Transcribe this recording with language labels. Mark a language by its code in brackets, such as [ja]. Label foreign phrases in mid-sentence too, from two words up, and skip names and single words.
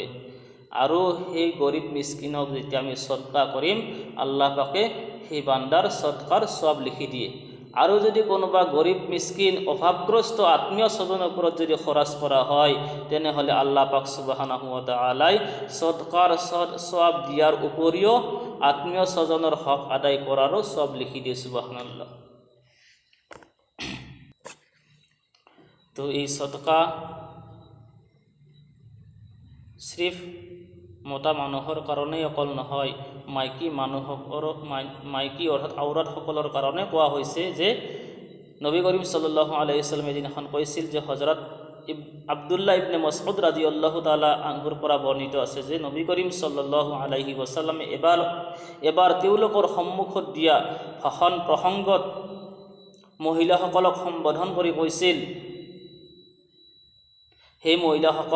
[as] আৰু সেই গৰীব মিসকিনক যেতিয়া আমি সদকা কৰিম, আল্লাহ পাকে সেই বান্দাৰ সদকাৰ সওয়াব লিখি দিয়ে। আৰু যদি কোনোবা গৰীব মিসকিন অভাৱগ্ৰস্ত আত্মীয় স্বজনৰ ওপৰত যদি খৰচ কৰা হয়, তেনেহ'লে আল্লাহ পাক [ar] سبحانه وتعالى [as] সদকাৰ সওয়াব দিয়াৰ উপৰিও আত্মীয় স্বজনৰ হক আদায় কৰাৰো সওয়াব লিখি দিয়ে। সুবহানাল্লাহ। তো এই সদকা সিফ মতা মানুহৰ কাৰণেই অকল নহয়, মাইকী অৰ্থাৎ আউৰাতসকলৰ কাৰণে কোৱা হৈছে যে [ar] نبي كريم صلى الله عليه وسلم [as] এদিন কৈছিল যে হযরত আব্দুল্লাহ ইবনে মাসউদ [ar] رضي الله تعالى عنه [as] পৰা বৰ্ণিত আছে যে [ar] نبي كريم صلى الله عليه وسلم [as] এবাৰ তেওঁলোকৰ সন্মুখত দিয়া ভাষণ প্ৰসংগত মহিলাসকলক সম্বোধন কৰি কৈছিল, হে মহিলাসকল,